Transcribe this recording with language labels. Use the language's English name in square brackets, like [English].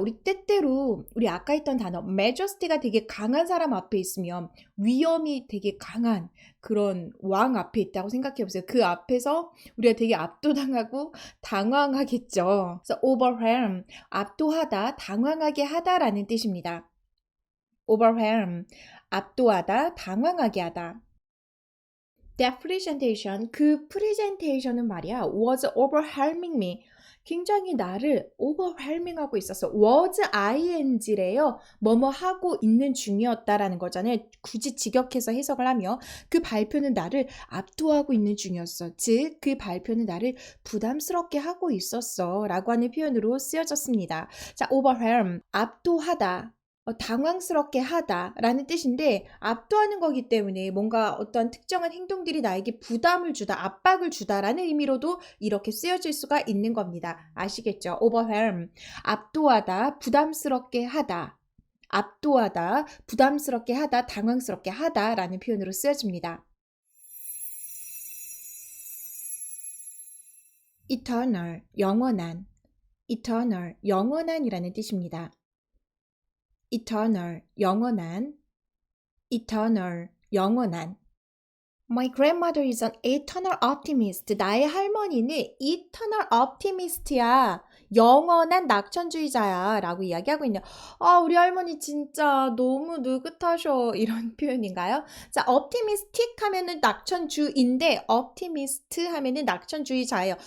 [Korean] 우리 때때로 우리 아까 했던 단어 majesty가 되게 강한 사람 앞에 있으면 위엄이 되게 강한 그런 왕 앞에 있다고 생각해 보세요. 그 앞에서 우리가 되게 압도당하고 당황하겠죠. 그래서 overwhelm, 압도하다, 당황하게 하다라는 뜻입니다. overwhelm, 압도하다, 당황하게 하다. [English] That presentation, [Korean] 그 프레젠테이션은 말이야 [English] was overwhelming me. [Korean] 굉장히 나를 overwhelming하고 있었어. was ing래요. 뭐뭐 하고 있는 중이었다라는 거잖아요. 굳이 직역해서 해석을 하며 그 발표는 나를 압도하고 있는 중이었어. 즉, 그 발표는 나를 부담스럽게 하고 있었어. 라고 하는 표현으로 쓰여졌습니다. 자, overwhelm, 압도하다. 당황스럽게 하다라는 뜻인데 압도하는 거기 때문에 뭔가 어떤 특정한 행동들이 나에게 부담을 주다, 압박을 주다라는 의미로도 이렇게 쓰여질 수가 있는 겁니다. 아시겠죠? overwhelm, 압도하다, 부담스럽게 하다, 압도하다, 부담스럽게 하다, 당황스럽게 하다라는 표현으로 쓰여집니다. eternal, 영원한, eternal, 영원한이라는 뜻입니다. eternal, 영원한, eternal, 영원한. [English] My grandmother is an eternal optimist. [Korean] 나의 할머니는 [English] eternal optimist [Korean] 야. 영원한 낙천주의자야. 라고 이야기하고 있네요. 우리 할머니 진짜 너무 느긋하셔. 이런 표현인가요? 자, optimistic 하면은 낙천주인데 optimist 하면은 낙천주의자예요.